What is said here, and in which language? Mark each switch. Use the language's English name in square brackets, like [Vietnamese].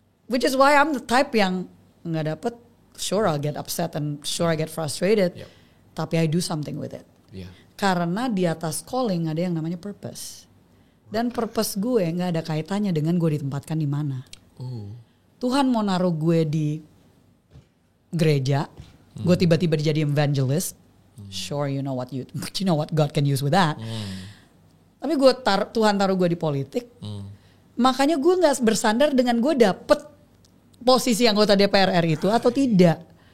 [English] Which is why I'm the type [Indonesian] yang gak dapet, [English] sure I'll get upset and sure I get frustrated. Tapi I do something with it. [Indonesian] Karena di atas calling ada yang namanya purpose. Dan purpose gue gak ada kaitannya dengan gue ditempatkan di mana. Tuhan mau naruh gue di gereja, gue tiba-tiba jadi evangelist. [English] Sure you know what God can use with that. [Indonesian] Tapi Tuhan taruh gue di politik, makanya gue nggak bersandar dengan gue dapet posisi anggota DPR RI itu atau tidak.